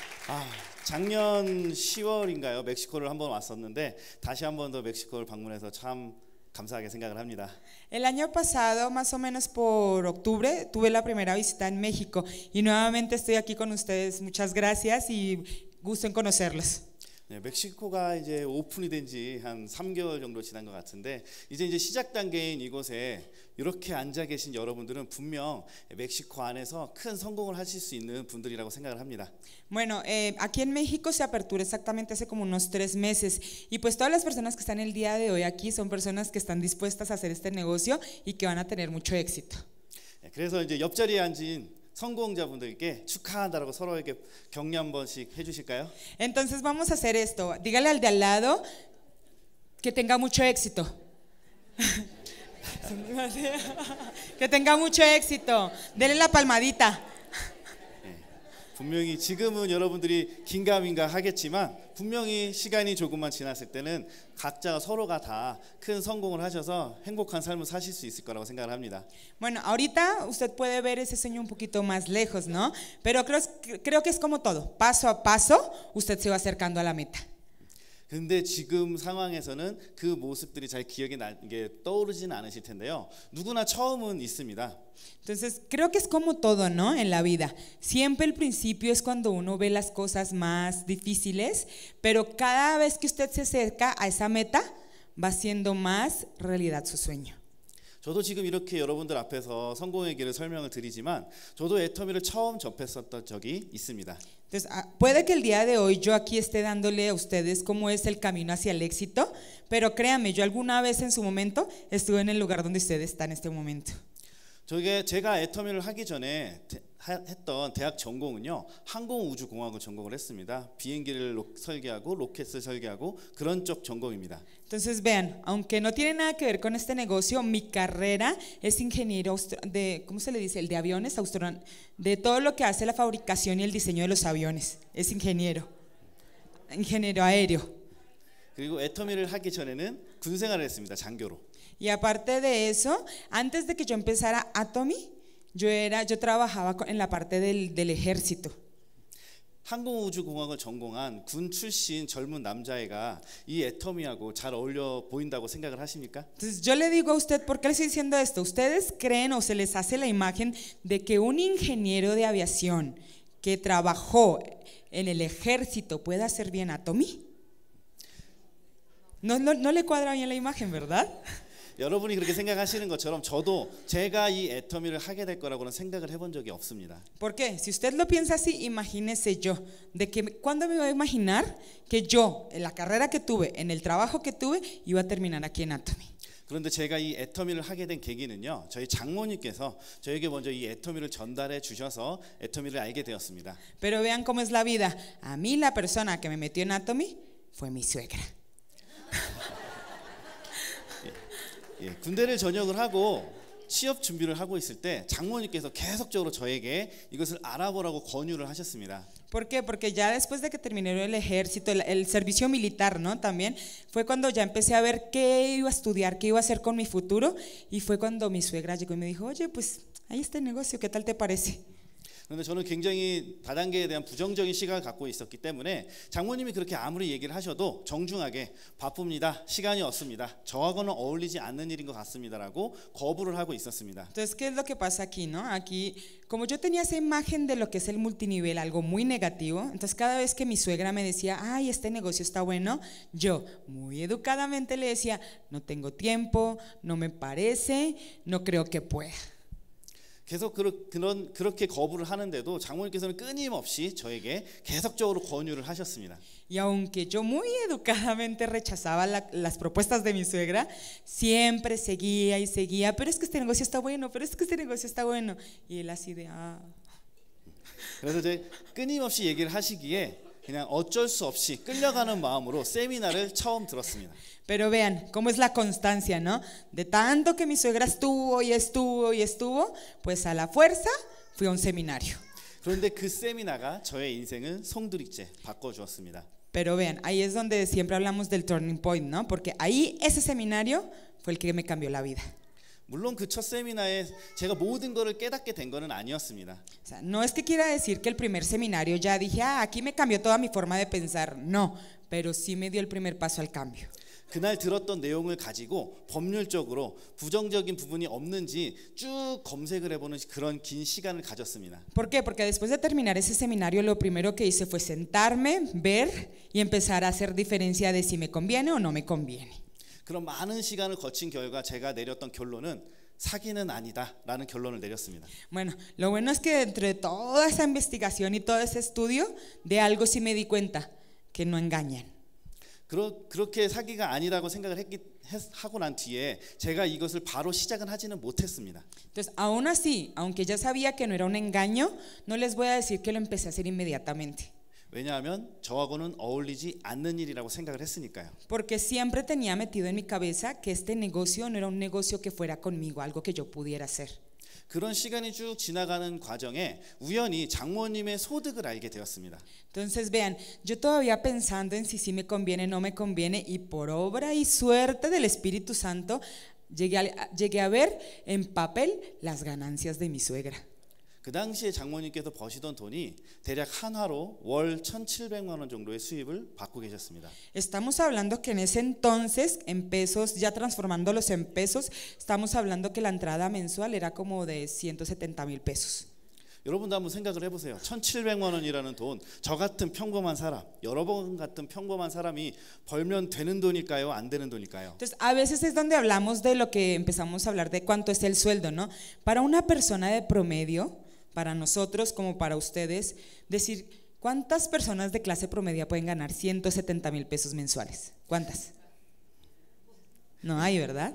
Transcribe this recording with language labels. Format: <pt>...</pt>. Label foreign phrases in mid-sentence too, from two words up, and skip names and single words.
<ko>작년 10월인가요? 멕시코를 한번 왔었는데 다시 한 번 더 멕시코를 방문해서 참 감사하게 생각을 합니다.</ko> <es>El año pasado, más o menos por octubre, tuve la primera visita en México y nuevamente estoy aquí con ustedes. Muchas gracias y gusto en conocerlos.</es> <ko>네, 멕시코가 이제 오픈이 된 지 한 3개월 정도 지난 것 같은데 이제 시작 단계인 이곳에 이렇게 앉아 계신 여러분들은 분명 멕시코 안에서 큰 성공을 하실 수 있는 분들이라고 생각을 합니다.</ko> <es>Bueno, aquí en México se aperturó exactamente hace como unos 3 meses y pues todas las personas que están el día de hoy aquí son personas que están dispuestas a hacer este negocio y que van a tener mucho éxito.</es> <ko>네, 그래서 이제 옆자리에 앉은 성공자분들께 축하한다라고 서로에게 격려 한 번씩 해주실까요?</ko> <es>Entonces vamos a hacer esto. Dígale al de al lado que tenga mucho éxito. Que tenga mucho éxito. Dele la palmadita.</es> <ko>분명히 지금은 여러분들이 긴가민가 하겠지만 분명히 시간이 조금만 지났을 때는 각자 서로가 다 큰 성공을 하셔서 행복한 삶을 사실 수 있을 거라고 생각을 합니다.</ko> <es>Bueno, ahorita usted puede ver ese sueño un poquito más lejos, ¿no? Pero creo que es como todo. Paso a paso, usted se va acercando a la meta.</es> <ko>근데 지금 상황에서는 그 모습들이 잘 기억에 떠오르지는 않으실 텐데요. 누구나 처음은 있습니다.</ko> <es>Entonces, creo que es como todo, ¿no? En la vida. Siempre el principio es cuando uno ve las cosas más difíciles, pero cada vez que usted se acerca a esa meta, va haciendo más realidad su sueño.</es> <ko>저도 지금 이렇게 여러분들 앞에서 성공의 길을 설명을 드리지만 저도 애터미를 처음 접했었던 적이 있습니다.</ko> <es>Entonces, puede que el día de hoy yo aquí esté dándole a ustedes cómo es el camino hacia el éxito, pero créanme, yo alguna vez en su momento estuve en el lugar donde usted está en este momento.</es> <ko>제가 애터미를 하기 전에 했던 대학 전공은요 항공우주공학을 전공을 했습니다. 비행기를 설계하고 로켓을 설계하고 그런 쪽 전공입니다.</ko> <es>Entonces vean, aunque no tiene nada que ver con este negocio, mi carrera es ingeniero de, ¿cómo se le dice? El de aviones, de todo lo que hace la fabricación y el diseño de los aviones. Es ingeniero aéreo.</es> <ko>그리고 애터미를 하기 전에는 군 생활을 했습니다. 장교로.</ko> <es>Y aparte de eso, antes de que yo empezara Atomy, yo trabajaba en la parte del ejército.</es> <ko>항공우주공학을 전공한 군 출신 젊은 남자애가 이 애터미하고 잘 어울려 보인다고 생각을 하십니까?</ko> <es>Entonces yo le digo a usted, ¿por qué le estoy diciendo esto? ¿Ustedes creen o se les hace la imagen de que un ingeniero de aviación que trabajó en el ejército pueda hacer bien Atomy? No le cuadra bien la imagen, ¿verdad?</es> <ko>여러분이 그렇게 생각하시는 것처럼 저도 제가 이 애터미를 하게 될 거라고는 생각을 해본 적이 없습니다.</ko> <es>¿Por qué? Si usted lo piensa así, imagínese yo, de que ¿cuándo me iba a imaginar que yo, en la carrera que tuve, en el trabajo que tuve, iba a terminar aquí en Atomy?</es> <ko>그런데 제가 이 애터미를 하게 된 계기는요, 저희 장모님께서 저에게 먼저 이 애터미를 전달해 주셔서 애터미를 알게 되었습니다.</ko> <es>Pero vean cómo es la vida. A mí la persona que me metió en Atomy fue mi suegra.</es> <ko>군대를 전역을 하고 취업 준비를 하고 있을 때 장모님께서 계속적으로 저에게 이것을 알아보라고 권유를 하셨습니다.</ko> <es>¿Por qué? Porque ya después de que terminé el ejército, el servicio militar, ¿no? También fue cuando ya empecé a ver qué iba a estudiar, qué iba a hacer con mi futuro, y fue cuando mi suegra llegó y me dijo, oye, pues ahí está el negocio, ¿qué tal te parece?</es> <ko>그런데 저는 굉장히 다단계에 대한 부정적인 시각을 갖고 있었기 때문에 장모님이 그렇게 아무리 얘기를 하셔도 정중하게 바쁩니다. 시간이 없습니다. 저하고는 어울리지 않는 일인 것 같습니다라고 거부를 하고 있었습니다.</ko> <es>Entonces, ¿qué es lo que pasa aquí, no? Aquí, como yo tenía esa imagen de lo que es el multinivel, algo muy negativo, entonces cada vez que mi suegra me decía, ay, este negocio está bueno, yo muy educadamente le decía, no tengo tiempo, no me parece, no creo que pueda.</es> <ko>계속 그렇게 거부를 하는데도 장모님께서는 끊임없이 저에게 계속적으로 권유를 하셨습니다.</ko> <es>Y aunque yo muy educadamente rechazaba las propuestas de mi suegra, siempre seguía y seguía, pero es que este negocio está bueno, pero es que este negocio está bueno. Y él así de</es> <ko>그래서 이제 끊임없이 얘기를 하시기에 그냥 어쩔 수 없이 끌려가는 마음으로 세미나를 처음 들었습니다.</ko> <es>Pero vean cómo es la constancia, ¿no? De tanto que mi suegra estuvo y estuvo y estuvo, pues a la fuerza fui a un seminario.</es> <ko>그런데 그 세미나가 저의 인생을 송두리째 바꿔주었습니다.</ko> <es>Pero vean, ahí es donde siempre hablamos del</es> <en>turning point,</en> <es>¿no? Porque ahí ese seminario fue el que me cambió la vida.</es> <ko>물론 그 첫 세미나에 제가 모든 거를 깨닫게 된 거는 아니었습니다.</ko> <es>O sea, no es que quiera decir que el primer seminario ya dije, aquí me cambió toda mi forma de pensar. No, pero sí me dio el primer paso al cambio.</es> <ko>그날 들었던 내용을 가지고 법률적으로 부정적인 부분이 없는지 쭉 검색을 해보는 그런 긴 시간을 가졌습니다.</ko> <es>¿Por qué? Porque después de terminar ese seminario lo primero que hice fue sentarme, ver y empezar a hacer diferencia de si me conviene o no me conviene.</es> <ko>그런 많은 시간을 거친 결과 제가 내렸던 결론은 사기는 아니다라는 결론을 내렸습니다.</ko> <es>Bueno, lo bueno es que dentro de toda esa investigación y todo ese estudio, de algo sí me di cuenta, que no engañan.</es> <ko>그렇게 사기가 아니라고 생각을 하고 난 뒤에 제가 이것을 바로 시작은 하지는 못했습니다.</ko> <es>Entonces, aún así, aunque ya sabía que no era un engaño, no les voy a decir que lo empecé a hacer inmediatamente.</es> <ko>왜냐하면 저하고는 어울리지 않는 일이라고 생각을 했으니까요.</ko> <es>Porque siempre tenía metido en mi cabeza que este negocio no era un negocio que fuera conmigo, algo que yo pudiera hacer.</es> <ko>그런 시간이 쭉 지나가는 과정에 우연히 장모님의 소득을 알게 되었습니다.</ko> <es>Entonces vean, yo todavía pensando en si sí me conviene, no me conviene, y por obra y suerte del Espíritu Santo llegué a ver en papel las ganancias de mi suegra.</es> <ko>그 당시에 장모님께서 버시던 돈이 대략 한화로 월 1,700만 원 정도의 수입을 받고 계셨습니다.</ko> <es>Estamos hablando que en ese entonces, en pesos, ya transformándolos en pesos, estamos hablando que la entrada mensual era como de 170,000 pesos.</es> <ko>여러분도 한번 생각을 해보세요. 1,700만 원이라는 돈, 저 같은 평범한 사람, 여러분 같은 평범한 사람이 벌면 되는 돈일까요? 안 되는 돈일까요?</ko> <es>Entonces, a veces es donde hablamos de lo que empezamos a hablar de cuánto es el sueldo, ¿no? Para una persona de promedio, para nosotros como para ustedes, decir, ¿cuántas personas de clase promedia pueden ganar 170,000 pesos mensuales? ¿Cuántas? No hay, ¿verdad?</es>